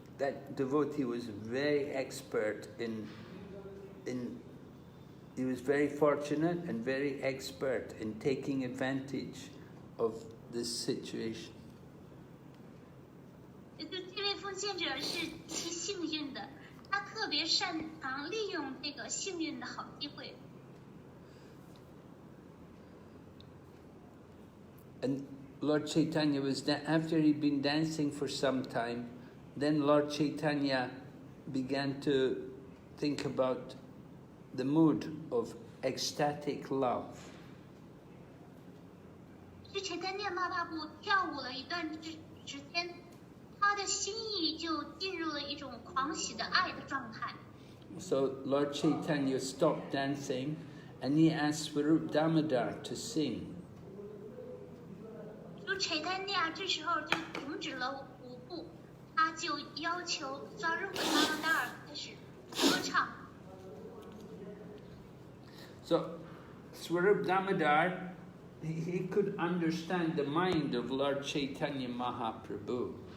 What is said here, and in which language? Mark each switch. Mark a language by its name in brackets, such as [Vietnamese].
[English] That devotee was very expert he was very fortunate and very expert in taking advantage of this situation. [Chinese] 这位奉献者是极其幸运的，他特别擅长利用这个幸运的好机会。 [English] And Lord Chaitanya after he'd been dancing for some time, then Lord Chaitanya began to think about the mood of ecstatic love. [Chinese] 这Chaitanya Mahaprabhu跳舞了一段时间，他的心意就进入了一种狂喜的爱的状态。 [English] So Lord Chaitanya stopped dancing and he asked Swarup Damodar to sing. [Chinese] 就Chaitanya这时候就停止了舞步，他就要求Swarup Damodar开始歌唱。 [English] So Swarup Damodar, he could understand the mind of Lord Chaitanya Mahaprabhu.